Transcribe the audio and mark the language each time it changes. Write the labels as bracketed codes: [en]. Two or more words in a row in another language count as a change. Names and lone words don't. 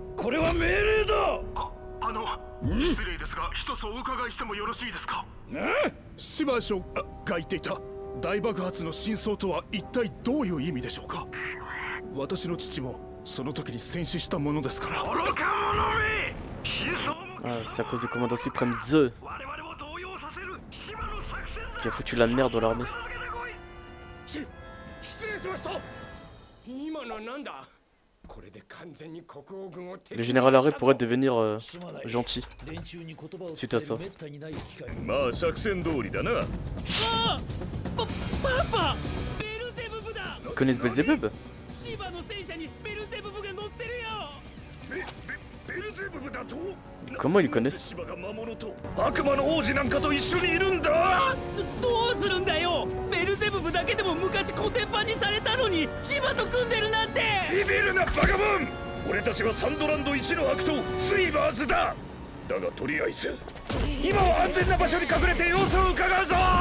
[ja] これは命令だ。失礼ですが一つお伺いしてもよろしいですか。シバ将軍が言っていた大爆発の真相とは一体どういう意味でしょうか。私の父もその時に戦死したものですから。 [fr] Ah, c'est à cause du commandant suprême The qui a foutu la merde dans l'armée. [ja] 失礼しました。今のなんだ。これで完全に国王軍を。 [fr] Le général Arrêt pourrait devenir gentil suite à ça. [ja] まあ作戦通りだな。パパ、ベルゼブブだ。 [fr] Ils connaissent Belzebub? [ja] シバの戦車にベルゼブブが乗ってるよ。ベルゼブブだと。 [fr] Comment ils le connaissent? [ja] シバが魔物と悪魔の王子なんかと一緒にいるんだ。どうするんだよ。ベルゼブブだけでも昔コテンパンにされたのにシバと組んでるなんて。ビビるなバカモン。俺たちはサンドランド一の悪党スイバーズだ。だがとりあえず今は安全な場所に隠れて様子を伺うぞ。